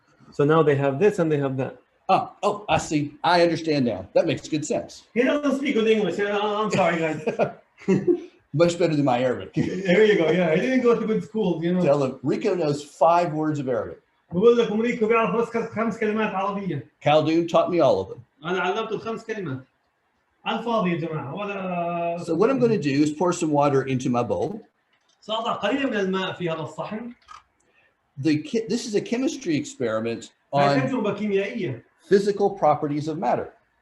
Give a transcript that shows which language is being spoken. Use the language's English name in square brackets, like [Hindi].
[English] So now they have this and they have that. Oh, I see. I understand now. That makes good sense. He doesn't speak good English. I'm sorry, guys. Much better than my Arabic. There you go. Yeah, I didn't go to good schools, you know. Tell them Rico knows 5 words of Arabic. [Arabic] بقول لكم ريكو بيعرف بس 5 كلمات عربية. [English] Khaldun taught me all of them. [Arabic] أنا علمته 5 كلمات. على الفاضي يا جماعة ولا. [English] So what I'm going to do is pour some water into my bowl. [Arabic] سأضع قليلا من الماء في هذا الصحن. [English] This is a chemistry experiment on [Arabic] تجربة كيميائية. [English] physical properties of matter.